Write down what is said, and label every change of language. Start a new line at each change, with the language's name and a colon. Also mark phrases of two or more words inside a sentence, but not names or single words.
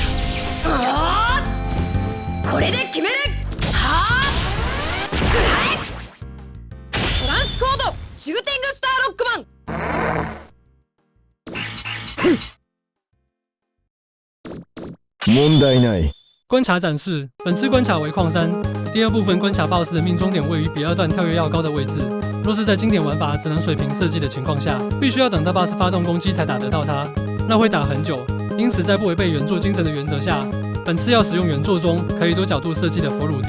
Japanese: これで決める。はあ、くらえ。トランスコードシューティングスターロックマン。問題ない。
Chinese: 关卡展示，本次关卡为矿山，第2部分关卡 BOSS 的命中点位于比2段跳跃要高的位置。若是在经典玩法只能水平射击的情况下，必须要等到 BOSS 发动攻击才打得到它，那会打很久。因此，在不违背原作精神的原则下，本次要使用原作中可以多角度射击的佛鲁迪。